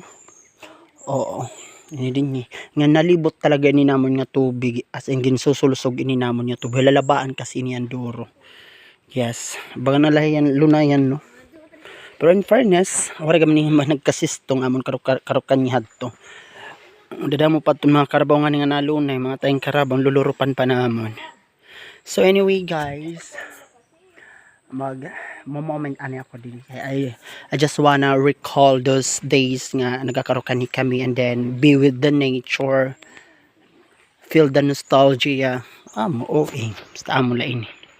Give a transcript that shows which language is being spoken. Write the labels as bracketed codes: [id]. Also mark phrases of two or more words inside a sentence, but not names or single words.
[war] Oo, ini din ni nga nalibot talaga ni namon nga tubig [en] as in [war] ginsusulusog ini namon nga tubig lalabaan kasi niyan duro. Yes, baga nalayan lunayan no. Pero [en] in fairness, [war] wala kami ni nagkasistong amon karukan ni hadto. Dadamo pa itong mga karabaw nga nga nalunay, mga tayong karabaw lulurupan pa namon. So anyway guys, moment ani ako din. [en] I just wanna recall those days [war] nga nagkakarukan ni kami [en] and then be with the nature, feel the nostalgia. [war] Basta amo lain.